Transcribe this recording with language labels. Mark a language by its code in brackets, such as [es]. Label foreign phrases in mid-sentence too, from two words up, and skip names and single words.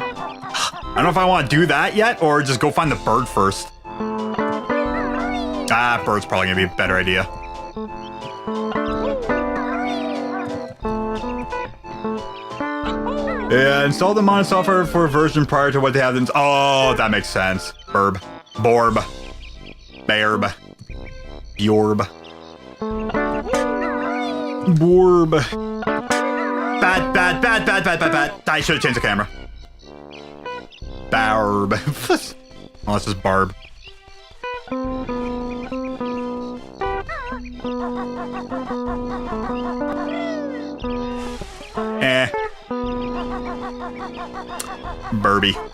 [en] I don't know if I want to do that yet, or just go find the bird first. Ah, bird's probably gonna be a better idea. Yeah, install the mod software for a version prior to what they have. Oh, that makes sense. Burb. Borb. Bairb. Bjorb. Borb. Bad, bad, bad, bad, bad, bad, bad. I should have changed the camera. Barb. Oh, this is Barb. Burby.